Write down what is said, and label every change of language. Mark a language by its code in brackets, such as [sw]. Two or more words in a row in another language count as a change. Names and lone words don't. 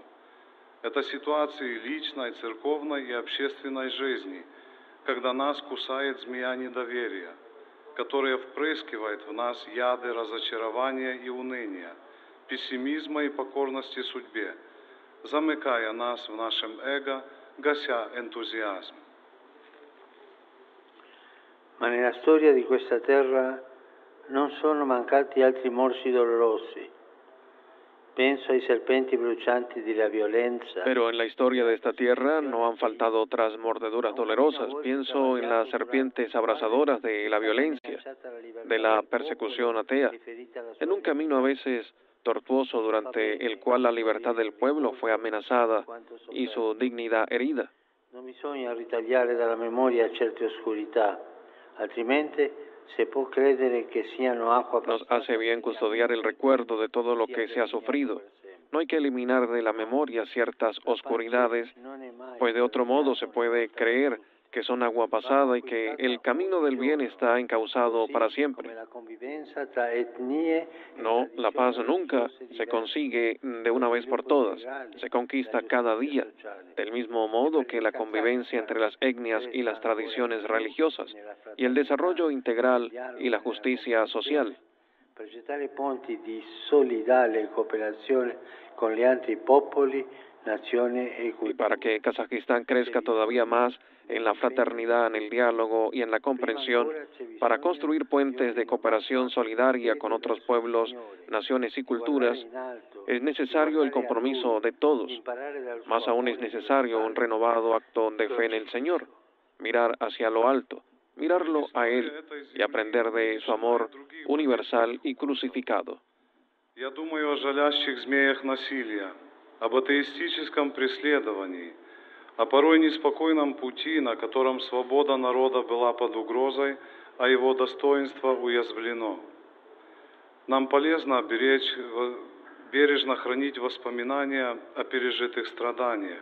[ru] Это ситуации личной, церковной и общественной жизни, когда нас кусает змея недоверия, которая впрыскивает в нас яды разочарования и уныния, пессимизма и покорности судьбе, замыкая нас в нашем эго, гася энтузиазм. [it] Ma nella storia di questa terra non sono mancati altri morsi dolorosi. Penso ai serpenti brucianti di la violenza. [es] Pero en la historia de esta tierra no han faltado otras mordeduras dolorosas. Pienso en las serpientes abrasadoras de la violencia, de la persecución atea, en un camino a veces tortuoso durante el cual la libertad del pueblo fue amenazada y su dignidad herida. [it] Non bisogna ritagliare dalla memoria certe oscurità, altrimenti se può credere que siano agua. [es] Nos hace bien custodiar el recuerdo de todo lo que se ha sufrido. No hay que eliminar de la memoria ciertas oscuridades, pues de otro modo se puede creer que son agua pasada y que el camino del bien está encauzado para siempre. No, la paz nunca se consigue de una vez por todas, se conquista cada día, del mismo modo que la convivencia entre las etnias y las tradiciones religiosas, y el desarrollo integral y la justicia social. [it] Progettare ponti di solidale cooperazione con gli altri popoli, nazioni e culture. [es] Y para que Kazajistán crezca todavía más en la fraternidad, en el diálogo y en la comprensión, para construir puentes de cooperación solidaria con otros pueblos, naciones y culturas, es necesario el compromiso de todos. Más aún es necesario un renovado acto de fe en el Señor, mirar hacia lo alto, mirarlo a Él y aprender de su amor universal y crucificado. [ru] Я думаю о жалящих змеях насилия, об атеистическом преследовании, о порой неспокойном пути, на котором свобода народа была под угрозой, а его достоинство уязвлено. Нам полезно бережно хранить воспоминания о пережитых страданиях.